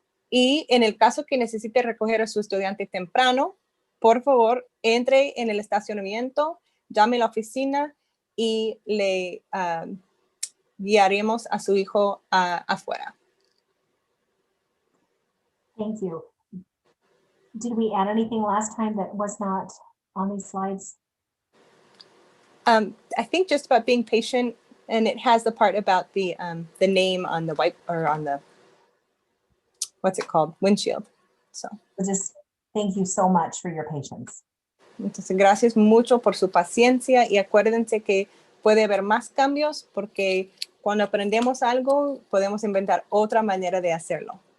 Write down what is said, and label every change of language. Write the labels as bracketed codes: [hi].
[es] Y en el caso que necesite recoger a su estudiante temprano, por favor, entre en el estacionamiento, llame a la oficina y le guiaremos a su hijo afuera. [en] Thank you. Did we add anything last time that was not on these slides? I think just about being patient, and it has the part about the name on the white or on the, what's it called, windshield. So Just thank you so much for your patience. [es] entonces gracias mucho por su paciencia y acuérdense que puede haber más cambios porque cuando aprendemos algo podemos inventar otra manera de hacerlo.